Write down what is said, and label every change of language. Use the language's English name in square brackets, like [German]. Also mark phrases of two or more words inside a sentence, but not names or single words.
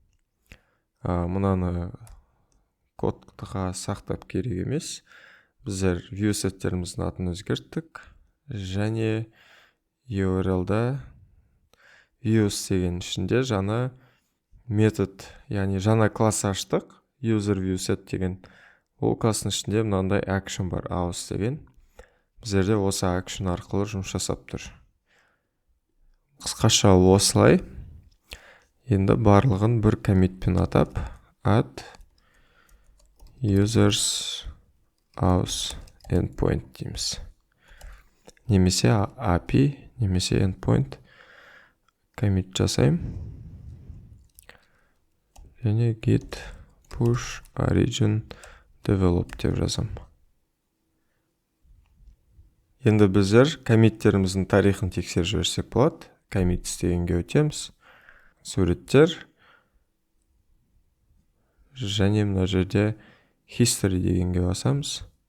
[Kazakh] Мынаны кодқа сақтап керек емес. Біздер view сеттеріміздің атын өзгерттік. Және URL-да views деген ішінде жаңа метод, яғни жаңа класс аштық. [English] User view set [Kazakh] деген. Ол класстың ішінде мынандай action бар, aus деген. Біздерде осы action арқылы жұмыс жасап тұр. Қысқаша осылай. Енді барлығын бір коммитпен атап, [English] add users aus endpoint [Kazakh] дейміз. Немесе API, немесе endpoint коммит жасайым. Және [English] git push origin develop [Kazakh] деп жазам. Енді біздер коммиттеріміздің тарихын тексеріп жіберсек болады. Commits дегенге өтеміз. Суреттер. Және мына жерде history дегенге басамыз.